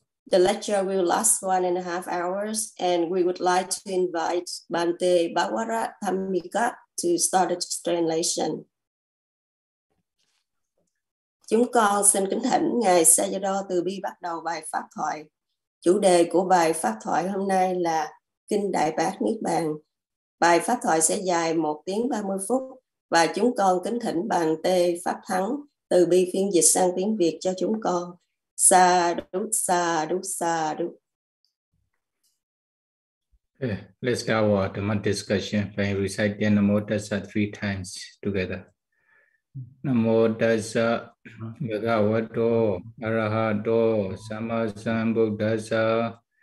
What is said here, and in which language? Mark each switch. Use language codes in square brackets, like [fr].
[en] The lecture will last 1.5 hours, and we would like to invite Bante Bawara Thamika to start the translation. [vi] Chúng con xin kính thỉnh Ngài Sayadaw Từ Bi bắt đầu bài pháp thoại. Chủ đề của bài pháp thoại hôm nay là Kinh Đại Bát Niết Bàn. Bài pháp thoại sẽ dài 1 tiếng 30 phút và chúng con kính thỉnh Bante Pháp Thắng Từ Bi phiên dịch sang tiếng Việt cho chúng con. [pi] Sa đu sa đu sa đu. [en] Okay, let's start our Dhamma discussion by reciting Namo Tassa 3 times together. [pi] Namo Tassa Bhagavato Arahato Sammasambuddhassa.